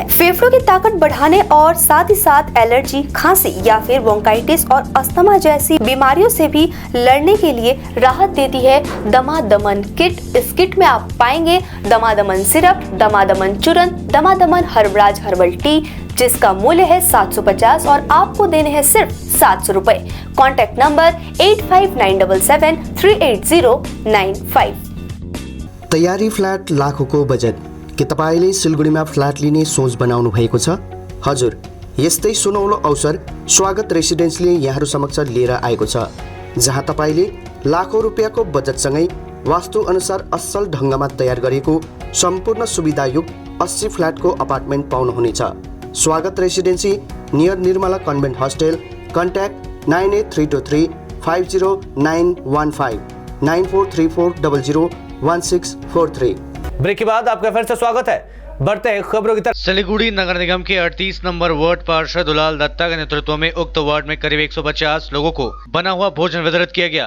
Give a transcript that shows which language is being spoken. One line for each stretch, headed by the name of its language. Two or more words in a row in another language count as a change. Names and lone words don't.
Hindi: फेफड़ों की ताकत बढ़ाने और साथ ही साथ एलर्जी, खांसी या फिर ब्रोंकाइटिस और अस्थमा जैसी बीमारियों से भी लड़ने के लिए राहत देती है दमा-दमन किट। इस किट में आप पाएंगे दमा-दमन सिरप, दमा-दमन चूर्ण, दमा-दमन हर्बराज हर्बल टी, जिसका मूल्य है 750 और आपको देने हैं सिर्फ 700 रुपए।
English: contact number 8597738095.
Nepali: तयारी फ्ल्याट लाखौंको बजेट के तपाईले सिलगढीमा फ्ल्याट लिने सोच बनाउनु भएको छ? हजुर, यस्तै सुनौलो अवसर स्वागत रेसिडेन्सले यहाँहरु समक्ष लिएर आएको छ, जहाँ तपाईले लाखौं रुपियाँको बजेटसँगै वास्तु अनुसार असल ढङ्गमा तयार गरिएको सम्पूर्ण सुविधायुक्त 80 फ्ल्याटको अपार्टमेन्ट पाउनुहुनेछ।
English: Swagat Residency near Nirmala Convent Hostel. contact 9832350915 9434001643.
Hindi: ब्रेक के बाद आपका फिर से स्वागत है। बढ़ते हैं खबरों की तरफ। सिलीगुड़ी नगर निगम के 38 नंबर वार्ड पार्षद दुलाल दत्ता के नेतृत्व में उक्त वार्ड में करीब 150 लोगों को बना हुआ भोजन वितरित किया गया।